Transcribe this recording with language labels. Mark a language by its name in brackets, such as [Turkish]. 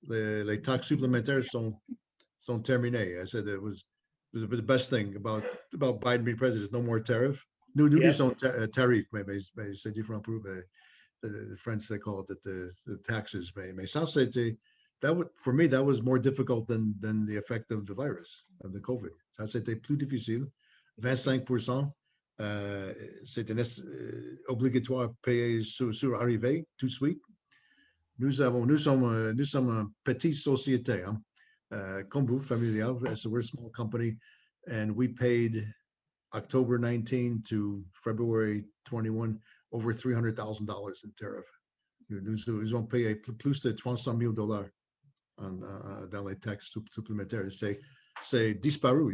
[French] Les taxes supplémentaires sont terminées. [English] I said it was the best thing about Biden being president. No more tariff. [French] Nous disons tarif, mais c'est différent pour [English] the French, they call it the taxes. [French] Mais ça, c'était, [English] for me, that was more difficult than the effect of the virus, of the COVID. [French] Ça, c'était plus difficile. 25%, c'était obligatoire payer sur arrivée, tout de suite. Nous sommes une petite société, comme vous, familial. [English] So we're a small company, and we paid October 19 to February 21 over $300,000 in tariff. [French] Nous avons payé plus de $300,000 dans les taxes supplémentaires. C'est disparu.